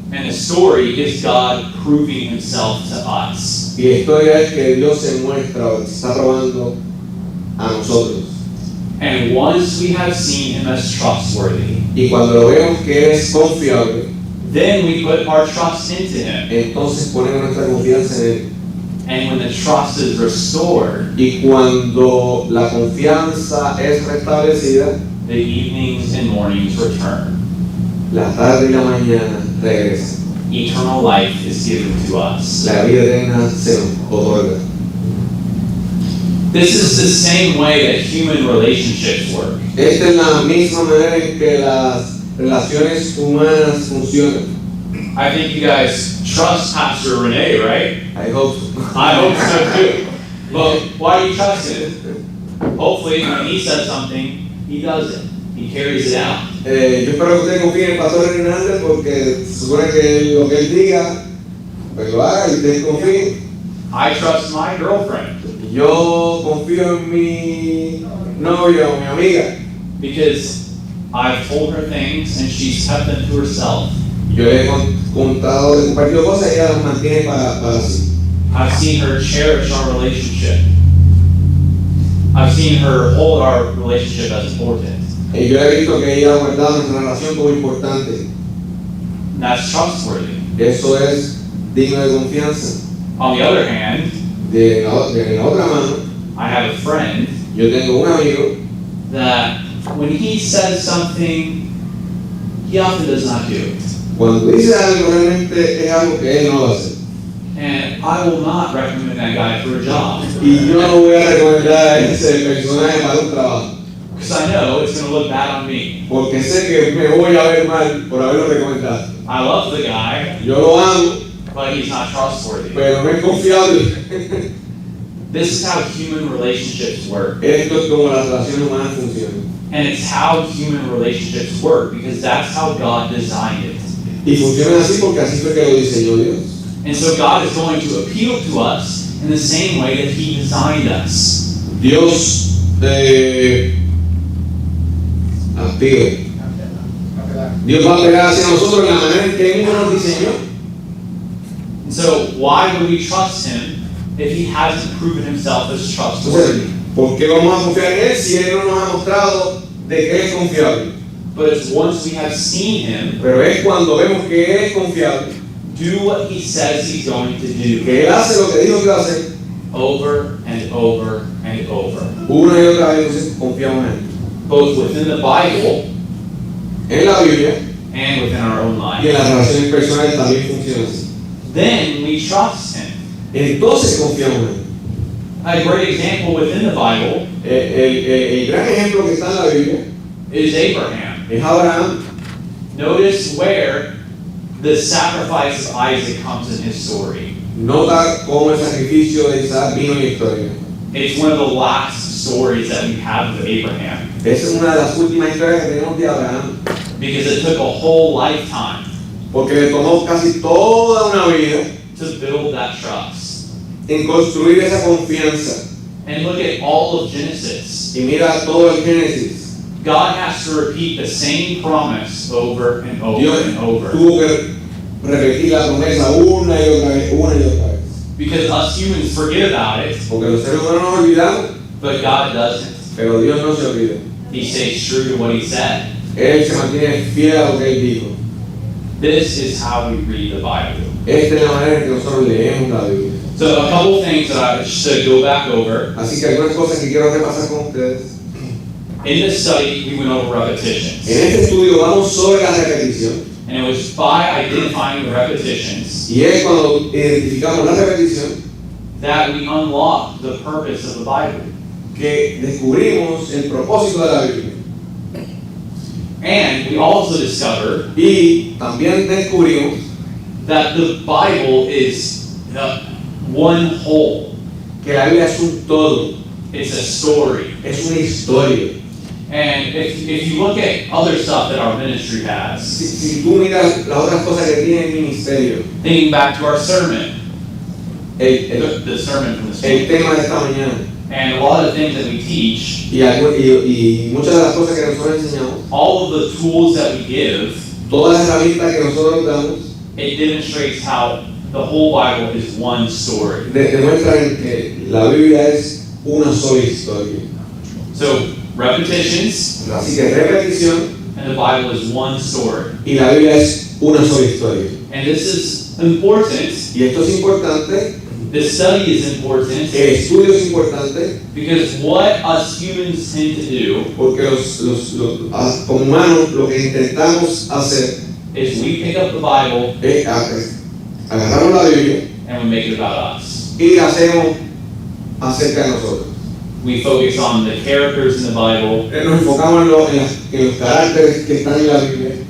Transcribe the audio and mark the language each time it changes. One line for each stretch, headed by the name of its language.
English: And the story is God proving Himself to us.
Spanish: Y la historia es que Dios se muestra o se está probando a nosotros.
English: And once we have seen Him as trustworthy,
Spanish: Y cuando lo vemos que es confiable,
English: then we put our trust into Him.
Spanish: entonces ponemos nuestra confianza en Él.
English: And when the trust is restored,
Spanish: Y cuando la confianza es restablecida,
English: the evenings and mornings return.
Spanish: la tarde y la mañana regresa.
English: Eternal life is given to us.
Spanish: La vida eterna se nos otorga.
English: This is the same way that human relationships work.
Spanish: Esta es la misma manera en que las relaciones humanas funcionan.
English: I think you guys trust Pastor Renee, right? I hope so. I hope so too. But why do you trust him? Hopefully, when he says something, he does it. He carries it out.
Spanish: Yo espero que ustedes confíen en el pastor Hernández porque se supone que lo que él diga, pues lo haga y ustedes confíen.
English: I trust my girlfriend
Spanish: Yo confío en mi novia o mi amiga.
English: because I've told her things and she's kept them to herself.
Spanish: Yo le he contado, le he compartido cosas y ella las mantiene para sí.
English: I've seen her cherish our relationship. I've seen her hold our relationship as important.
Spanish: Y yo he visto que ella ha guardado nuestra relación como importante.
English: And that's trustworthy.
Spanish: Eso es digno de confianza.
English: On the other hand,
Spanish: De la otra mano,
English: I have a friend
Spanish: yo tengo un amigo
English: that when he says something, he often does not do it.
Spanish: cuando dice algo realmente es algo que él no va a hacer.
English: And I will not recommend that guy for a job
Spanish: Y yo no voy a recomendar a ese personaje para un trabajo.
English: because I know it's going to look bad on me.
Spanish: Porque sé que me voy a ver mal por haberlo recomendado.
English: I love the guy,
Spanish: Yo lo amo,
English: but he's not trustworthy.
Spanish: pero no es confiable.
English: This is how human relationships work.
Spanish: Esto es como las relaciones humanas funcionan.
English: And it's how human relationships work because that's how God designed it.
Spanish: Y funcionan así porque así fue que lo diseñó Dios.
English: And so God is going to appeal to us in the same way that He designed us.
Spanish: Dios aspira. Dios va a pegar hacia nosotros en la manera en que Él mismo nos diseñó.
English: And so why would we trust Him if He hasn't proven Himself as
Spanish: Entonces,
English: trustworthy?
Spanish: ¿por qué vamos a confiar en Él si Él no nos ha mostrado de que Él es confiable?
English: But it's once we have seen Him
Spanish: Pero es cuando vemos que Él es confiable,
English: do what He says He's going to do
Spanish: que Él hace lo que dijo que iba a hacer,
English: over and over and over.
Spanish: una y otra vez, entonces confiamos en Él.
English: Both within the Bible
Spanish: En la Biblia
English: and within our own
Spanish: y en las relaciones personales también funciona así.
English: Then we trust Him.
Spanish: Entonces confiamos en Él.
English: A great example within the Bible
Spanish: El gran ejemplo que está en la Biblia
English: is Abraham.
Spanish: es Abraham.
English: Notice where the sacrifice of Isaac comes in his story.
Spanish: Nota cómo el sacrificio de Isaac vino en la historia.
English: It's one of the last stories that we have of Abraham
Spanish: Esa es una de las últimas historias que tenemos de Abraham,
English: because it took a whole lifetime
Spanish: porque le tomó casi toda una vida
English: to build that trust.
Spanish: en construir esa confianza.
English: And look at all of Genesis.
Spanish: Y mira todo el Génesis.
English: God has to repeat the same promise over and over
Spanish: Dios
English: and over
Spanish: tuvo que repetir la promesa una y otra vez, una y otra vez.
English: because us humans forget about it,
Spanish: Porque los seres humanos nos olvidamos,
English: but God doesn't.
Spanish: pero Dios no se olvida.
English: He stays true to what He said.
Spanish: Él se mantiene fiel a lo que Él dijo.
English: This is how we read the Bible.
Spanish: Esta es la manera en que nosotros leemos la Biblia.
English: So a couple things that I should go back over.
Spanish: Así que algunas cosas que quiero repasar con ustedes.
English: In this study, we went over repetitions.
Spanish: En este estudio vamos sobre la repetición.
English: And it was by identifying the repetitions
Spanish: Y es cuando identificamos la repetición
English: that we unlock the purpose of the Bible.
Spanish: que descubrimos el propósito de la Biblia.
English: And we also discovered
Spanish: Y también descubrimos
English: that the Bible is one whole.
Spanish: que la Biblia es un todo,
English: It's a story.
Spanish: es una historia.
English: And if you look at other stuff that our ministry has,
Spanish: Si tú miras las otras cosas que tiene el ministerio,
English: thinking back to our sermon,
Spanish: el
English: the sermon from this
Spanish: el
English: week,
Spanish: tema de esta mañana
English: and a lot of the things that we teach,
Spanish: y muchas de las cosas que nosotros enseñamos,
English: all of the tools that we give,
Spanish: todas las herramientas que nosotros damos,
English: it demonstrates how the whole Bible is one story.
Spanish: demuestran que la Biblia es una sola historia.
English: So, repetitions
Spanish: Así que repetición
English: and the Bible is one story.
Spanish: y la Biblia es una sola historia.
English: And this is important.
Spanish: Y esto es importante,
English: This study is important
Spanish: el estudio es importante,
English: because what us humans tend to do
Spanish: porque como humanos lo que intentamos hacer
English: is we pick up the Bible
Spanish: es agarramos la Biblia
English: and we make it about us.
Spanish: y la hacemos acerca de nosotros.
English: We focus on the characters in the Bible,
Spanish: Nos enfocamos en los caracteres que están en la Biblia.